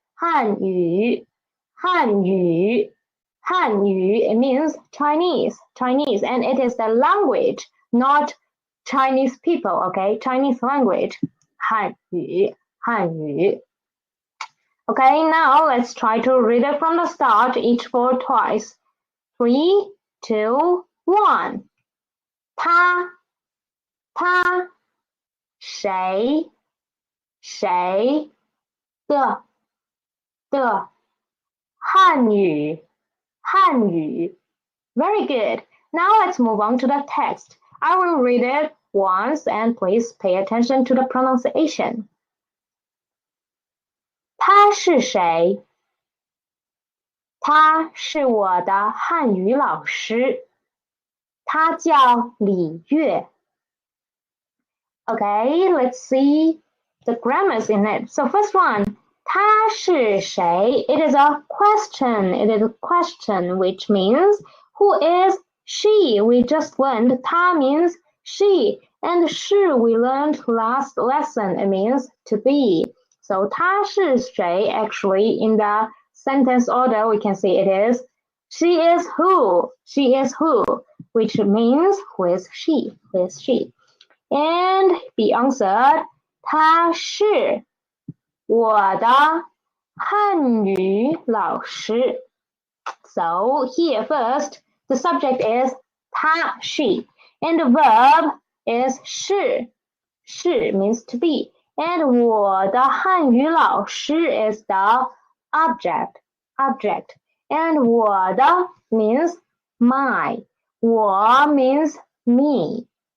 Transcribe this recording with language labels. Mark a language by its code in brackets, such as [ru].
[zh] 汉语汉语汉语 [en] It means Chinese, and it is the language, not Chinese people, okay? Chinese language. [zh] 汉语汉语 [en] Okay, now let's try to read it from the start, each word twice. 3, 2, 1. [zh] 他谁的汉语 [en] Very good. Now let's move on to the text. I will read it once and please pay attention to the pronunciation. [zh] 他是谁？他是我的汉语老师，他叫李月。 [en] Okay, let's see the grammars in it. So first one, [zh] 他是谁? [en] It is a question. It is a question, which means who is she? We just learned 他 means she, and 是 we learned last lesson. It means to be. So [zh] 他是谁? [en] Actually, in the sentence order, we can see it is she is who? She is who? Which means who is she? Who is she? And be answered, [zh] 他是我的汉语老师. [en] So here first, the subject is 他 she, and the verb is 是. 是 means to be, and [zh] 我的汉语老师 [en] is the object, and 我的 means my, 我 means me.